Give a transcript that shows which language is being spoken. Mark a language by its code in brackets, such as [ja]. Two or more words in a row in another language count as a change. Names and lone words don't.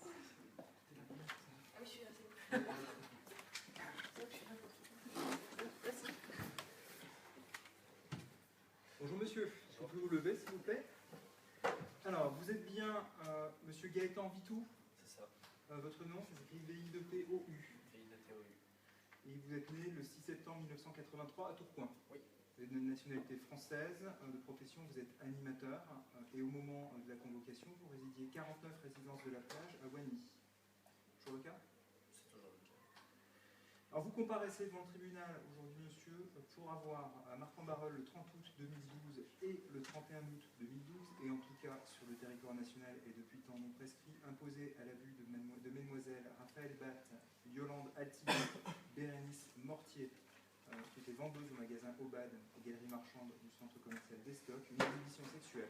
[fr] Ah oui, je suis là, c'est bon. Bonjour monsieur, est-ce que vous pouvez vous lever s'il vous plaît? Alors, vous êtes bien monsieur Gaëtan Vitou? C'est ça. Votre nom, ça s'écrit V-I-T-O-U. V-I-T-O-U. Et vous êtes né le 6 septembre 1983 à Tourcoing. Oui. Vous êtes de nationalité française, de profession vous êtes animateur, et au moment de la convocation, vous résidiez 49 résidence de la Plage à Wany. Toujours le cas? C'est toujours le cas. Alors vous comparaissez devant le tribunal aujourd'hui, monsieur, pour avoir à Marc-en-Barœul le 30 août 2012 et le 31 août 2012, et en tout cas sur le territoire national et depuis temps non prescrit, imposé à la vue de mesdemoiselles Raphaël Batte, Yolande Altier, Bérénice Mortier, qui était vendeuse au magasin Aubade et galerie marchande du centre commercial Destock, une exhibition sexuelle.